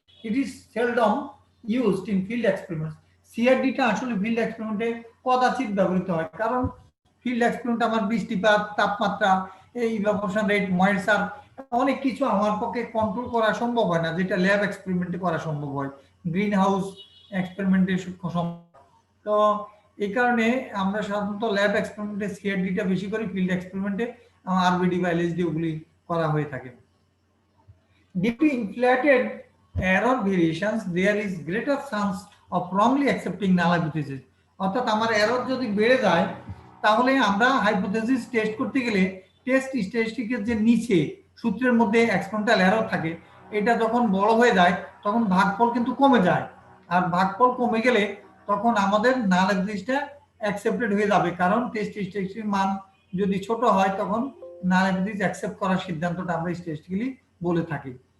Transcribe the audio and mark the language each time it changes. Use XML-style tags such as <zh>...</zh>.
<en>It is seldom used in field experiments.</en> <bn>সিআরডিটা আসলে field এক্সপেরিমেন্টে কদাচিৎ ব্যবহৃত হয়, কারণ ফিল্ড এক্সপেরিমেন্ট আমার বৃষ্টিপাত, তাপমাত্রা, এই ইভাপোরেশন রেট, ময়েশ্চার, অনেক কিছু আমার পক্ষে কন্ট্রোল করা সম্ভব হয় না, যেটা ল্যাব এক্সপেরিমেন্টে করা সম্ভব হয়, গ্রিন হাউস এক্সপেরিমেন্টে সম্ভব। তো এই কারণে আমরা সাধারণত ল্যাব এক্সপেরিমেন্টে সিআরডিটা বেশি করি, ফিল্ড এক্সপেরিমেন্টে আরবিডি বা এলএসডি ওগুলি করা হয়ে থাকে।</bn> <en>Due to inflated error variations, there is greater chance of wrongly accepting null hypothesis.</en> <bn>অর্থাৎ আমার এরর যদি বেড়ে যায় তাহলে আমরা হাইপোথেসিস টেস্ট করতে গেলে টেস্ট স্ট্যাটিস্টিকের যে নিচে সূত্রের মধ্যে এক্সপেরিমেন্টাল এরর থাকে, এটা যখন বড় হয়ে যায় তখন ভাগফল কিন্তু কমে যায়, আর ভাগফল কমে গেলে তখন আমাদের নাল হাইপোথেসিসটা অ্যাকসেপ্টেড হয়ে যাবে, কারণ টেস্ট স্ট্যাটিস্টিকের মান যদি ছোট হয় তখন নাল হাইপোথেসিস অ্যাকসেপ্ট করার সিদ্ধান্তটা আমরা স্ট্যাটিস্টিক্যালি বলে থাকি।</bn>